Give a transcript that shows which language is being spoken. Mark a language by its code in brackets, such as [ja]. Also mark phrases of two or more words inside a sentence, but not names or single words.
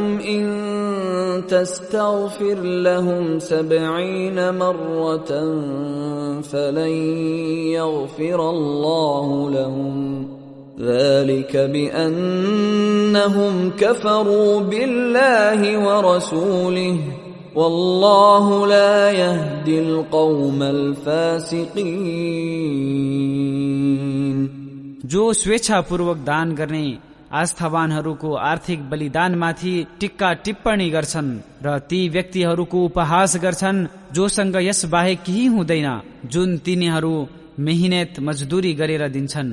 [ar] إن تستغفر لهم 70 مرة فلن يغفر الله لهم ذلك بأنهم كفروا بالله ورسوله والله لا يهدي القوم الفاسقين. [ne] जो स्वेच्छापूर्वक दान गर्ने आस्थावानहरूको आर्थिक बलिदानमाथि टिक्का टिप्पणी गर्छन् र ती व्यक्तिहरूको उपहास गर्छन् जोसँग यस बाहेक केही हुँदैन जुन तिनीहरू मेहनत मजदुरी गरेर दिन्छन्.